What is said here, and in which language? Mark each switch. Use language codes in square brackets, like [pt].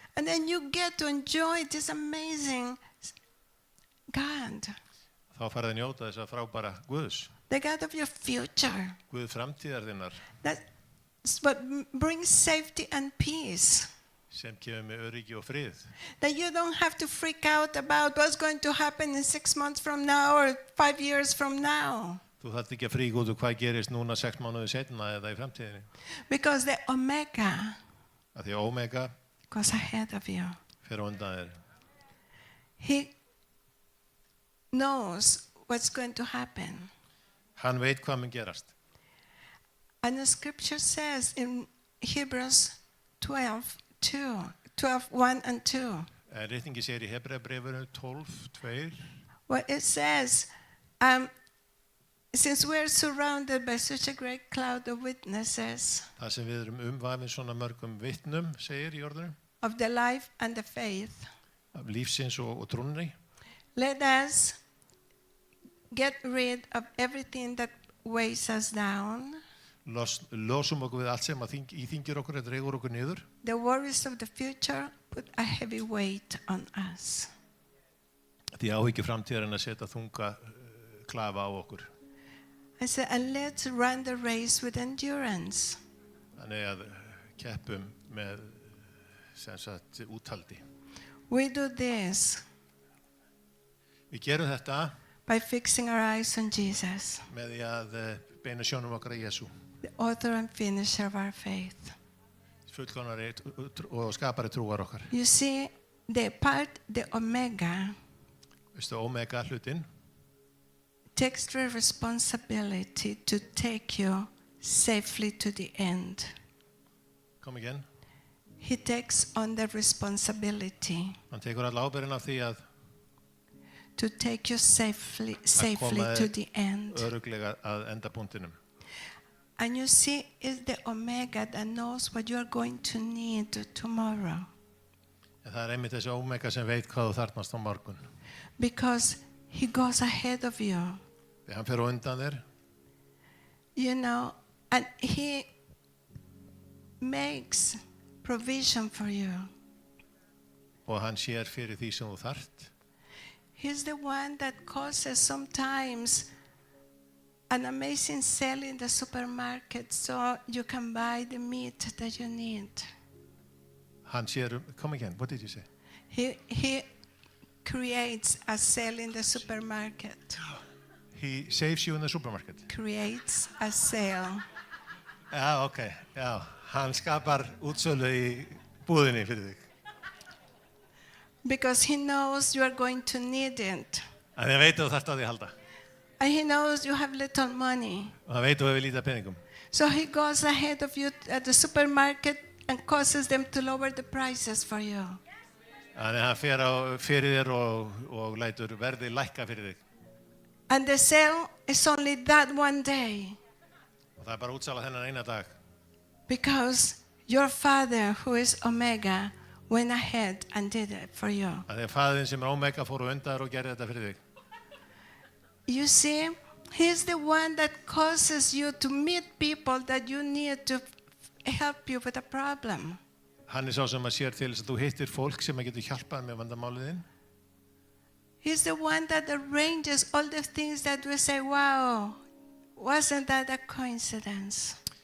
[en] And then you get to enjoy this amazing God, [is] Þá farið að njóta þess að frábæra Guðs. [en] the God of your future. [is] Guð framtíðar þinnar [en] That's what brings safety and peace. [is] sem kemur með öryggi og frið. [en] That you don't have to freak out about what's going to happen in 6 months from now or 5 years from now. [is] Þú þarft ekki að fríka út hvað gerist núna 6 mánuði seinna eða í framtíðinni. [en] Because the Omega [is] Af því að Omega [en] goes ahead of you. [is] fer á undan þér. [en] He knows what's going to happen. [is] Hann veit hvað mun gerast. [en] And the scripture says in Hebrews 12:1 and 2. [is] Ritningi segir í Hebreabréfinu 12:2. [en] Well, it says, since we're surrounded by such a great cloud of witnesses [is] Það sem við erum umvafin svona mörgum vitnum, segir í orðinu, [en] of the life and the faith, [is] af lífsins og trúnni. [en] let us get rid of everything that weighs us down, [is] Losum okkur við allt sem íþyngir okkur, eða dregur okkur niður. [en] the worries of the future, put a heavy weight on us. [is] Því áhyggju framtíðar en að setja þunga klafa á okkur. [en] I said, and let's run the race with endurance. [is] Þannig að keppum með sem sagt úthaldi. [en] We do this [is] Við gerum þetta [en] by fixing our eyes on Jesus, [is] með því að beina sjónum okkar að Jesú. [en] the author and finisher of our faith. [is] Fullkomnari og skapari trúar okkar. [en] You see, the Omega [is] Veistu, Omega hlutin [en] takes the responsibility to take you safely to the end. kom again. He takes on the responsibility [is] Hann tekur all ábyrgðin af því að [en] to take you safely [is] koma [en] to the end. [is] örugglega að endapunktinum. [en] And you see, it's the Omega that knows what you are going to need tomorrow. [is] En það einmitt þessi Omega sem veit hvað þú þarfnast á morgun. [en] because he goes ahead of you. [is] Þegar hann fer á undan þér, [en] You know, and he makes provision for you. [is] og hann sér fyrir því sem þú þarft. [en] He's the one that causes sometimes an amazing sale in the supermarket so you can buy the meat that you need. [is] Hann sér, [en] come again, what did you say? He creates a sale in the supermarket. He saves you in the supermarket. Creates a sale. [is] Já, ok, já. Hann skapar útsölu í búðinni fyrir þig. [en] Because he knows you are going to need it. [is] En það veit að þú þarft á því að halda. [en] And he knows you have little money. [is] Og það veit að þú hefur lítið af peningum. [en] So he goes ahead of you at the supermarket and causes them to lower the prices for you. [is] Þannig að hann fer á fyrir þér og lætur verðið lækka fyrir þig. [en] And the sale is only that one day. [is] Og það bara útsala þennan eina dag. [en] Because your Father, who is Omega, went ahead and did it for you. [is] Þannig að faðirinn sem Omega fór á undan þér og gerði þetta fyrir þig. [en] You see, he's the one that causes you to meet people that you need to help you with a problem. [is] Hann sá sem að sér til þess að þú hittir fólk sem getur hjálpað með vandamálið þinn. [en] He's the one that arranges all the things that we say, wow, wasn't that a coincidence?